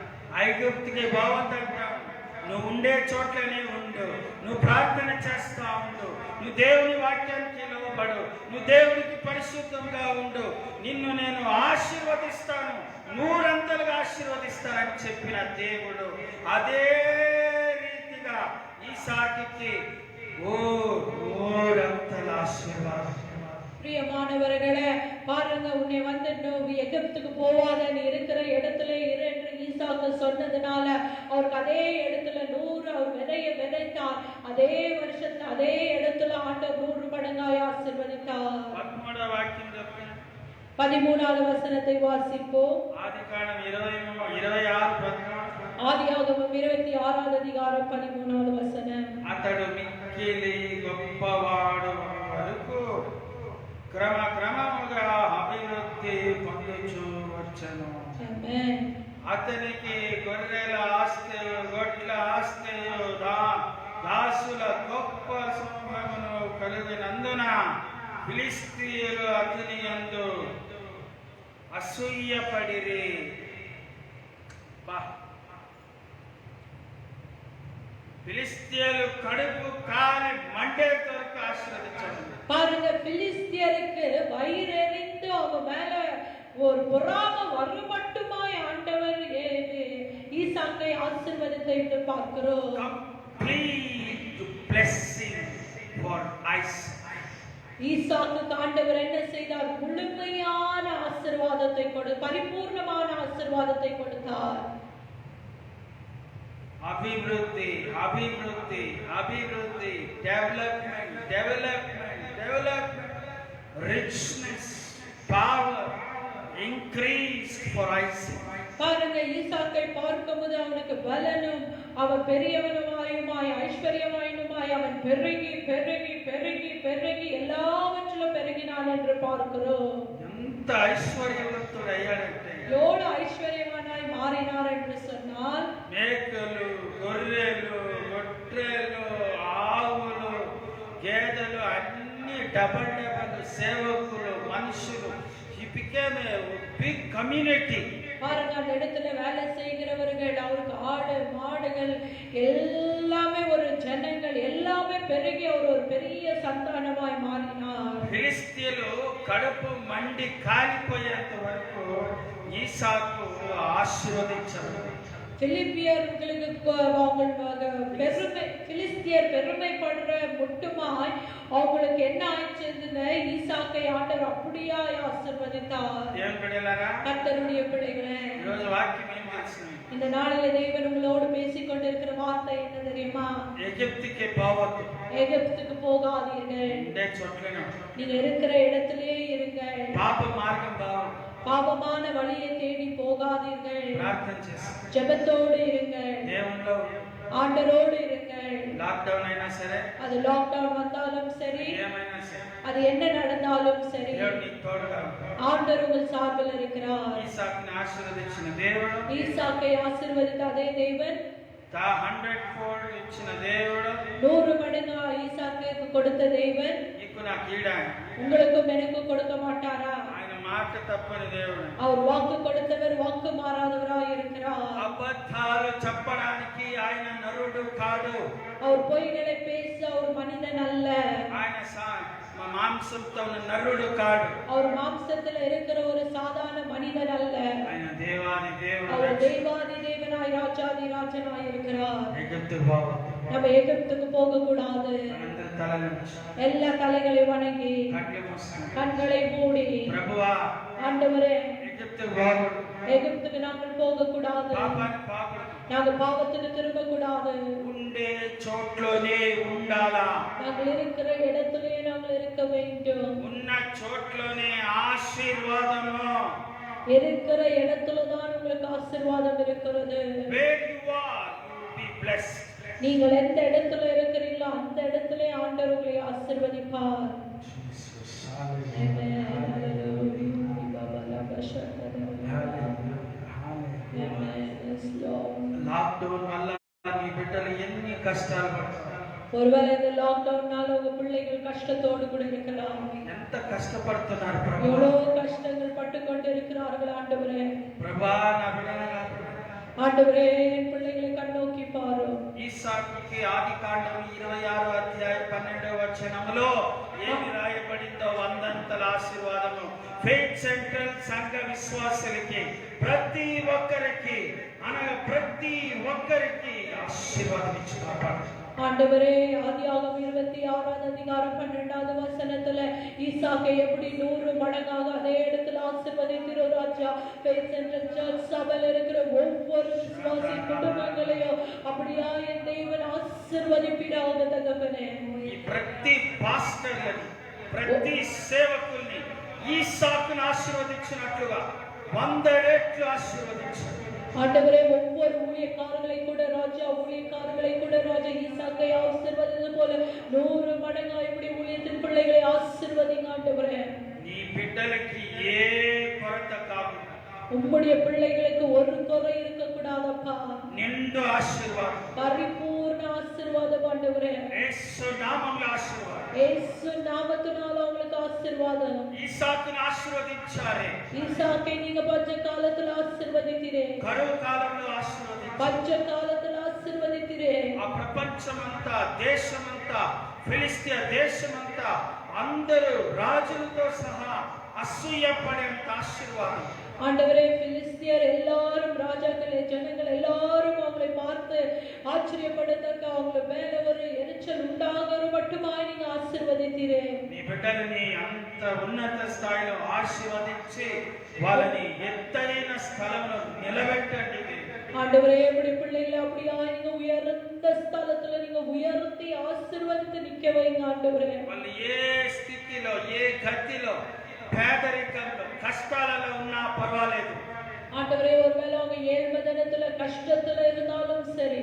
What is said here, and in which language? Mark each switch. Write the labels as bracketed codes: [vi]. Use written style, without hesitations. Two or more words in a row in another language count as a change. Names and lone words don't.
[te] ఐగుప్తుకి బాగుందంటాడు. నువ్వు ఉండే చోట్లనే ఉండు, నువ్వు ప్రార్థన చేస్తా ఉండు, నువ్వు దేవుని వాక్యానికి లోబడు, నువ్వు దేవునికి పరిశుద్ధంగా ఉండు, నిన్ను నేను ఆశీర్వదిస్తాను, 100 ఆశీర్వదిస్తానని చెప్పిన దేవుడు అదే రీతిగా ఈసాకుకి 100 ఆశీర్వాదం. [ta] பிரியமானவர்களே, பாருங்க, உன்னை வந்து எகிப்துக்கு போவாத, நீ இருக்கிற இடத்துல இரு என்று ஈசாக்கு சொன்னதுனால அவருக்கு அதே இடத்துல 100 அவர் விதையை விதைத்தார். அதே வருஷத்துல அதே இடத்துல ஆண்டவர் 100 மடங்காய் ஆசீர்வதித்தார். [te] 13వ వాక్యం చెప్పండి. [ta] 13வது வசனத்தை வாசிப்போம். [te] ఆదికాండం 26:13. [ta] ஆதியாகமம் 26வது அதிகாரம் 13வது வசனம். [te] అతడు మిక్కిలి గొప్పవాడు వరకు క్రమక్రమముగా అభివృద్ధి పొందుచూ వచ్చెను. Amen. అతనికి గొర్రెల ఆస్తియు గొడ్ల ఆస్తియు దాసుల గొప్ప సమూహమును కలిగినందున ఫిలిష్తీయులు అతని యందు అసూయపడిరి. [ta] பிலிஸ்தியரு கடுப்பு காலை மண்டேத்தோருக்கு ஆசீர்வதிச்சாங்க. பாருங்க, பிலிஸ்தியருக்கு வயிறெறிந்து அவங்க மேல ஒரு பொறாமை வருமட்டுமாய் ஆண்டவர் ஈசாக்கை ஆசீர்வதித்தை என்று பார்க்கிறோம். [en] Complete blessing for Isaac. [ta] ஈசாக்கு ஆண்டவர் என்ன செய்தார்? முழுமையான ஆசீர்வாதத்தை பரிபூர்ணமான ஆசீர்வாதத்தை கொடுத்தார். அபிவிருத்தி அபிவிருத்தி அபிவிருத்தி, [en] development development development, richness, power increase for Isaac. [ta] பாருங்க, ஈசாக்கை பார்க்கும்போது அவனுக்கு பலனும் அவன் பெரியவனுமாயுமாய் ஐஸ்வர்யமாயுமாய் அவன் பெருகி பெருகி பெருகி பெருகி எல்லாவற்றிலும் பெருகினான் என்று பார்க்கிறோம். எந்த ஐஸ்வர்யவத்துடைய ஐயாளத்தை எவ்வளவு ஐஸ்வர்யவானாய் மாறினார் என்று சொன்னால், [te] మేకలు గొర్రెలు గొడ్రెలు ఆవులు గేదెలు అన్ని డబల్ డబల్ సేవకులు మనుషులు. [en] he became a big community. [ta] பாருங்க, அந்த இடத்துல வேலை செய்கிறவர்கள், அவருக்கு ஆடு மாடுகள் எல்லாமே ஒரு ஜனங்கள் எல்லாமே பெருகி அவர் ஒரு பெரிய சந்தானமாய் மாறினார். [te] ఫిలిష్తీయులు కడుపు మండి కాలిపోయేంత వరకు ఈసాకు ఆశీర్వదించారు. [ta] பிலிஸ்தியர்களுக்கு பிலிஸ்தியர் பெருமைப்படுற மட்டுமாய் அவங்களுக்கு என்ன ஆயிடுச்சுன்னு ஈசாக்கை ஆண்டவர் அப்படியாய் ஆசீர்வதித்தார். கர்த்தருடைய பிள்ளைகளே, இந்த நாளிலே தேவன் உங்களோடு பேசிக் கொண்டிருக்கிற வார்த்தை என்ன தெரியுமா? எகிப்துக்கு போகாதீர்கள், நீங்க இருக்கிற இடத்திலே இருங்க. பாவமான வழியை தேடி போகாதீர்கள், ஜெபத்தோடு இருங்கள், ஆண்டவரோடு இருங்கள். [te] லாக்டவுன் అయినా సరే, [ta] அது லாக்டவுன் வந்தாலும் சரி, அது என்ன நடந்தாலும் சரி, ஆண்டவர் உங்கள் சார்பில் இருக்கிறார். ஈசாக்கை ஆசீர்வதிச்ச தேவன், ஈசாக்கை ஆசீர்வதித்த அதே தேவன் [te] 100 ఇచ్చిన దేవుడు, [ta] 100 மடங்கு ஈசாக்குக்கு கொடுத்த தேவன் உங்களுக்கும் எனக்கும் கொடுக்க மாட்டாரா? [te] ఆయన మాట తప్పని దేవుడు. [ta] அவர் வாக்கு கொடுத்தவர், வாக்கு மாறாதவராய் இருக்கிறார். [te] అబద్ధాలు చెప్పడానికి ఆయన నరుడు కాదు. [ta] அவர் பொய்களை பேச அவர் மனிதன் அல்ல. [te] ఆయన మాంసంతో ఉన్న నరుడు కాదు. [ta] அவர் மாம்சத்தில் இருக்கிற ஒரு சாதாரண மனிதன் அல்ல. [te] ఆయన దేవాది దేవుడు. [ta] அவர் தேவாதி தேவனாய் ராஜாதி ராஜனாய் இருக்கிறார். எகிப்துக்கு போக, நம்ம எகிப்துக்கு போக கூடாது. எல்லா தலைகளை வணங்கி கண்களை மூடி, [te] ప్రభువా [ta] ஆண்டவரே, எகிப்துக்கு நாங்கள் போக கூடாது, நாங்கள் பாவத்துக்கு திரும்ப கூடாது, [te] ఉండే చోట్లోనే ఉండాలా, [ta] நாங்கள் இருக்கிற இடத்திலே நாங்கள் இருக்க வேண்டும், [te] ఉన్న చోట్లోనే ఆశీర్వాదము, [ta] இருக்கிற இடத்துல தான் உங்களுக்கு ஆசீர்வாதம் இருக்கிறது. [en] where you are you will be blessed. [ta] நீங்கள் எந்த இடத்துல இருக்கிறீங்களோ அந்த இடத்திலே ஆண்டவர் உங்களை ஆசீர்வதிப்பார். ஆமென். [te] లాక్డౌన్ వల్ల మీ బిడ్డలు ఎన్ని కష్టాలు పడతారు. [ta] ஒருவேளை இந்த லாக்டவுன்னால உங்க பிள்ளைகள் கஷ்டத்தோடு கூட இருக்கலாம். [te] ఎంత కష్టపడుతున్నారు ప్రభు, [ta] எவ்வளவு கஷ்டங்கள் பட்டு கொண்டு இருக்கிறார்கள். ஆண்டவரே, [te] ప్రభా నా బిడ్డలను [ta] ஆண்டவரே, என் பிள்ளைகளை கண்ணோக்கி பாரு. [te] ఈసాకుకి ఆదికాండం 26వ అధ్యాయం 12వ వచనములో ఏమి రాయబడిందో వందంతల ఆశీర్వాదము ఫెయిత్ సెంట్రల్ సంఘ విశ్వాసులకి ప్రతి ఒక్కరికి అనగా ప్రతి ఒక్కరికి ఆశీర్వాదం ఇచ్చి కాపాడు. [ta] ஆண்டவரே, ஆதியாகமம் 26வது அதிகாரம் 12வது வசனத்துல ஈசாக்கை எப்படி 100 மடங்காக அதே இடத்துல ஆசீர்வதிக்கிற ராஜா, ஃபெய்த் சென்டர் சர்ச் சபையில் இருக்கிற ஒவ்வொரு விசுவாசி குடும்பங்களையும் அப்படியா என் தேவன் ஆசீர்வதிப்பிடாத தகப்பனே. [te] ఈ ప్రతి పాస్టర్లని ప్రతి సేవకుల్ని ఈసాకును ఆశీర్వదించినట్లుగా 100 రెట్లు ఆశీర్వదించారు. [ta] ஆண்டவரே ஒவ்வொரு ஊழியக்காரர்களை கூட ராஜா ஊழியக்காரர்களை கூட ராஜா ஈசாக்கை ஆசீர்வதித்தது போல 100 மடங்காய் இப்படி ஊழியத்தின் பிள்ளைகளை ஆசீர்வதிங்க ஆண்டவரே. [te] నీ బిడ్డలకి ఏ కొరత కాదు, [ta] உம்முடைய பிள்ளைகளுக்கு ஒரு குறை இருக்க கூடாதப்பா. [te] నిండు ఆశీర్వాదం, [ta] பரிபூர்ண ஆசீர்வாதம் ஆண்டவரே. [te] యేసు నామములో ఆశీర్వాదం, [ta] இயேசு நாமத்தினால உங்களுக்கு ஆசீர்வாதம். [te] ఈసాకును ఆశీర్వదించారే, [ta] ஈசாக்கை நீங்க பஞ்ச காலத்துல ஆசீர்வதித்தீரே, [te] కరువు కాలంలో ఆశీర్వదించారు. [ta] பஞ்ச காலத்துல ஆசீர்வதித்தீரே. [te] ఆ ప్రపంచమంతా దేశమంతా ఫిలిస్తియా దేశమంతా అందరూ రాజులతో సహా అసూయపడేంత ఆశీర్వాదం. [ta] ஆண்டவரே பிலிஸ்தியர் எல்லாரும் ராஜாக்களே ஜனங்கள் எல்லாரும் அவங்களை பார்த்து ஆச்சரியப்படத்தக்க அவங்க மேல ஒரு எரிச்சல் உண்டாகிற மட்டுமாய் நீங்க ஆசீர்வதித்தீரே. [te] నీ బిడ్డలని అంత ఉన్నత స్థాయిలో ఆశీర్వదించి వాళ్ళని ఎత్తైన స్థలంలో నిలబెట్టండి. [ta] ஆண்டவரே இப்படி பிள்ளைகளை அப்படியா நீங்க உயர்ந்த ஸ்தலத்துல நீங்க உயர்த்தி ஆசீர்வதித்து நிக்க வைங்க ஆண்டவரே. [te] వాళ్ళు ఏ స్థితిలో ఏ గతిలో పేదరికంలో కష్టాలలో ఉన్నా పర్వాలేదు, [ta] ஆண்டவரே ஒருவேளை அவங்க ஏழ்மதனத்துல கஷ்டத்துல இருந்தாலும் சரி,